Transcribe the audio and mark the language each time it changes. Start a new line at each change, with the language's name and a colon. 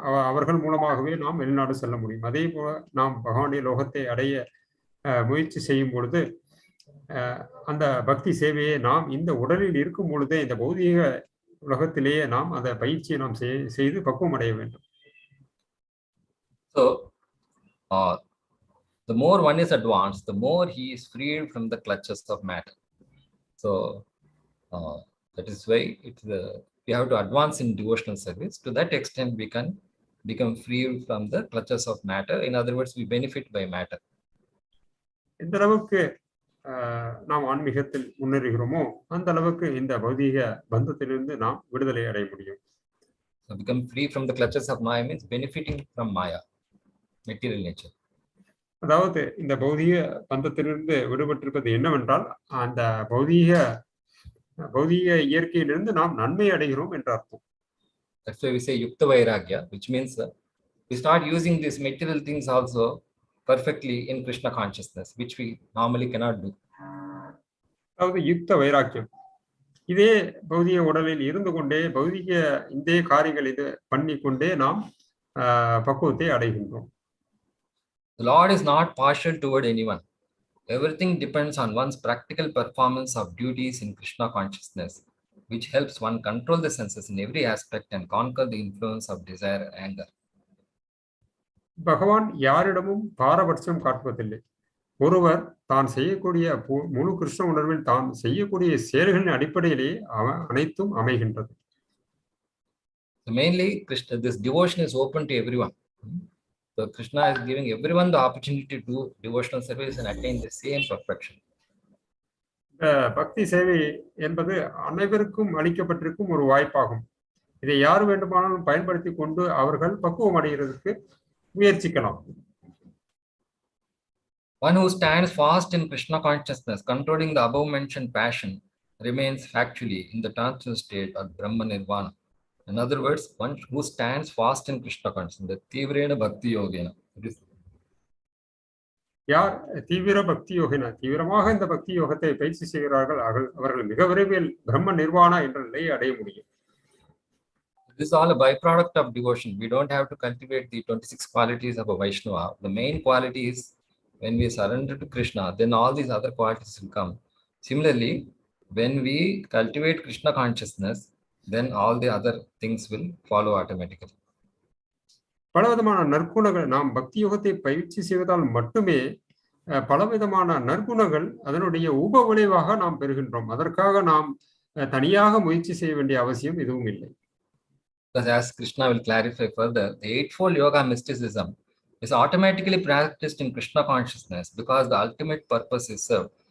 Tamil: அவர்கள் மூலமாகவே நாம் வெளிநாடு செல்ல முடியும். அதே போல நாம் பகவானுடைய லோகத்தை அடைய முயற்சி செய்யும் பொழுது அந்த பக்தி சேவையை நாம் இந்த உடலில் இருக்கும் பொழுதே இந்த பௌதிக உலகத்திலேயே நாம் அந்த பயிற்சியை நாம் செய்து பக்குவம் அடைய வேண்டும்.
English: So the more one is advanced, the more he is freed from the clutches of matter. So that is why we have to advance in devotional service. To that extent, we can become free from the clutches of matter. In other words, we benefit by matter.
Tamil: இந்த அளவுக்கு நாம் ஆன்மீகத்தில் முன்னேறுகிறோமோ அந்த அளவுக்கு இந்த பௌதீக பந்தத்திலிருந்து நாம் விடுதலை அடைய முடியும்.
English: So become free from the clutches of Maya means benefiting from Maya, material nature.
Tamil: அதாவது இந்த பௌதீக பந்தத்திலிருந்து விடுபட்டிருப்பது என்னவென்றால் அந்த பௌதீக இயற்கையிலிருந்து நாம் நன்மை அடைகிறோம் என்ற அர்த்தம்.
English: That's why we say yukta vairagya, which means we start using these material things also perfectly in Krishna consciousness, which we normally cannot do.
Tamil: அதாவது யுக்த வைராக்கியம், இதே பௌதிக உடலில் இருந்து கொண்டே பௌதிக இந்த காரியங்கள் இது பண்ணி கொண்டே நாம் பக்குவத்தை அடைகின்றோம்.
English: The Lord is not partial toward anyone. Everything depends on one's practical performance of duties in Krishna consciousness, which helps one control the senses in every aspect and conquer the influence of desire and anger.
Tamil: பகவான் யாரிடமும் பாரபட்சம் காட்டுவதில்லை. ஒருவர் தான் செய்யக்கூடிய முழு கிருஷ்ண உணர்வில் தான் செய்யக்கூடிய செயல்களின் அடிப்படையிலேயே அனைத்தும் அமைகின்றது.
English: So mainly this devotion is open to everyone. So Kṛṣṇa is giving everyone the opportunity to do devotional service and attain the same perfection.
Tamil: பக்தி சேவை என்பது அனைவருக்கும் அளிக்கப்பட்டிருக்கும் ஒரு வாய்ப்பாகும். இதை யார் வேண்டுமானாலும் பயன்படுத்தி கொண்டு அவர்கள் பக்குவம் அடைகிறதுக்கு முயற்சிக்கலாம்.
English: One who stands fast in Krishna consciousness, controlling the above mentioned passion, remains factually in the transition state of Brahma Nirvana. In other words, one who stands fast in Krishna consciousness, the
Sanskrit: Tivrena Bhakti Yogena.
Tamil: யார் தீவிர பக்தி யோகினா தீவிரமாக இந்த பக்தி யோகத்தை பயிற்சி செய்கிறார்கள் அவர்கள் மிக விரைவில் பிரம்ம நிர்வாணா என்ற நிலையை அடைய முடியும்.
English: This is all a byproduct of devotion. We don't have to cultivate the 26 qualities of a Vaishnava. The main quality is when we surrender to Kṛṣṇa, then all these other qualities will come. Similarly, when we cultivate Krishna consciousness, then all the other things will follow automatically.
Tamil: பலவிதமான நற்குணங்கள் நாம் பக்தி யோகத்தை பயிற்சி செய்வதால் மட்டுமே பலவிதமான நற்குணங்கள் அதனுடைய உப விளைவாக நாம் பெறுகின்றோம். அதற்காக நாம் தனியாக முயற்சி செய்ய வேண்டிய அவசியம் எதுவும் இல்லை.
English: Because as Kṛṣṇa will clarify further, the eightfold yoga mysticism is automatically practiced in Krishna consciousness because the ultimate purpose is served.